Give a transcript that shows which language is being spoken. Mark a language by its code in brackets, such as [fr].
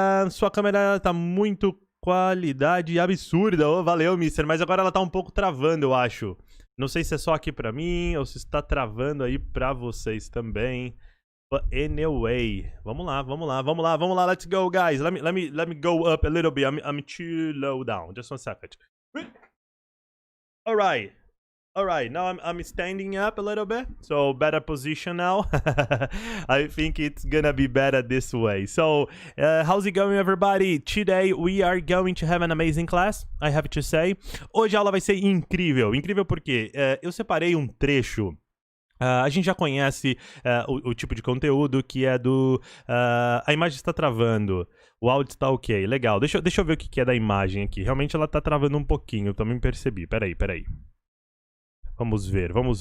[pt] Sua câmera tá muito qualidade absurda. Oh, valeu, mister. Mas agora ela tá um pouco travando, eu acho. Não sei se é só aqui pra mim ou se está travando aí pra vocês também. [en] But anyway, [pt] vamos lá, [en] let's go, guys. Let me go up a little bit. I'm too low down. Just 1 second. All right. Now I'm standing up a little bit, so better position now. I think it's gonna be better this way. So, how's it going, everybody? Today we are going to have an amazing class, I have to say. [pt] Hoje a aula vai ser incrível. Incrível porque eu separei um trecho. A gente já conhece o tipo de conteúdo que é do... a imagem está travando, o áudio está ok, legal. Deixa eu ver o que é da imagem aqui. Realmente ela está travando um pouquinho, eu também percebi. Peraí. Vamos ver.